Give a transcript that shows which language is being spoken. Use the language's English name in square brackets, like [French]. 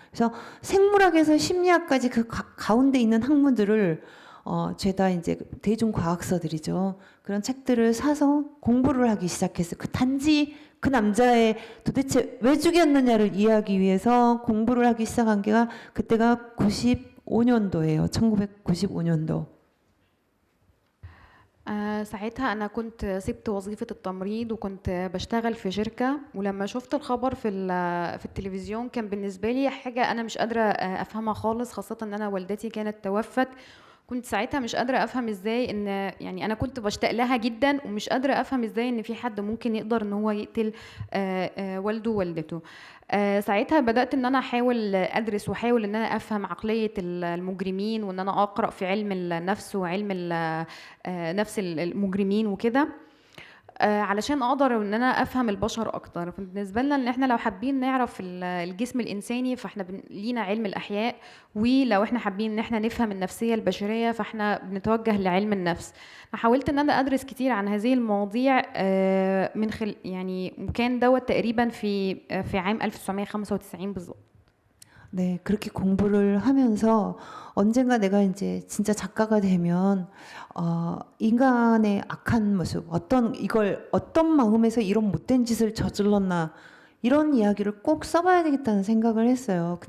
[Korean] 그래서 생물학에서 심리학까지 그 가운데 있는 학문들을 죄다 이제 대중과학서들이죠. 그런 책들을 사서 공부를 하기 시작했어요. 단지 그 남자의 도대체 왜 죽였느냐를 이해하기 위해서 공부를 하기 시작한 게가 그때가 95년도예요. 1995년도. [Arabic] ساعتها أنا كنت سبت وظيفة التمريض وكنت بشتغل في شركة ولما شفت الخبر في التلفزيون كان بالنسبة لي حاجة أنا مش قادرة أفهمها خالص خاصة أن أنا والدتي كانت توفت. كنت ساعتها مش قادرة أفهم إزاي إن يعني أنا كنت بشتاق لها جدا ومش قادرة أفهم إزاي إن في حد ممكن يقدر إن هو يقتل والده ووالدته. ساعتها بدأت إن أنا أحاول أدرس وأحاول إن أنا أفهم عقلية المجرمين وإن أنا أقرأ في علم النفس وعلم نفس المجرمين وكده علشان اقدر ان انا افهم البشر اكتر. بالنسبه لنا ان احنا لو حابين نعرف الجسم الانساني فاحنا لينا علم الاحياء ولو احنا حابين ان احنا نفهم النفسيه البشريه فاحنا بنتوجه لعلم النفس. انا حاولت ان انا ادرس كتير عن هذه المواضيع من يعني وكان دوت تقريبا في عام 1995 بالظبط. [Korean] 네, 그렇게 공부를 하면서 언젠가 내가 이제 진짜 작가가 되면 인간의 악한 모습, 어떤 마음에서 이런 못된 짓을 저질렀나 이런 이야기를 꼭 써봐야 되겠다는 생각을 했어요.